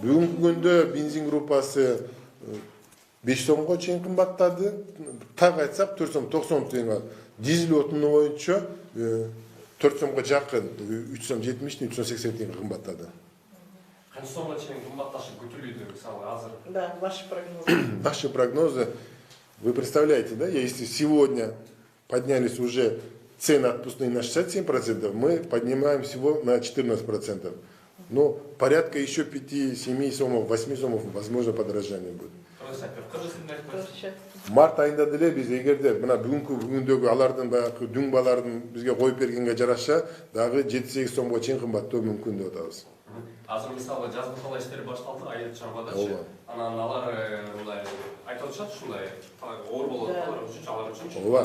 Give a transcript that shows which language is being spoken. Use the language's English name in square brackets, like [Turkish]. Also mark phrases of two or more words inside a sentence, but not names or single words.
[Kyrgyz] Бүгүнкү күндө бензин группасы 5 сомго чейин кымбаттады. Так айтсак 4 сом 90 тыйынга. Дизель отуну боюнча 4 сомго жакын 3 сом 70, 3 сом 80 тыйынга кымбаттады. Канча сомго чейин кымбатташып күтүлүүдө мисалы азыр? [Russian] Да, ваши прогнозы. Наши прогнозы, вы представляете, да, если сегодня поднялись уже цены отпускные на 67%, мы поднимаем всего на 14%. Но порядка еще 5-7 сомов, 8 сомов, возможно, подорожание будет. [Kyrgyz] Март айында деле биз эгерде мына бүгүндөгү алардын баягы дүң бааларын бизге коюп бергенге жараша дагы 7-8 сомго чейин кымбаттоо мүмкүн деп атабыз. Азыр мисалы жазгы талаа иштери башталды, айыл чарбадачы. Анан алар мындай айтып атышат ушундай оор болот алар үчүн, алар үчүн.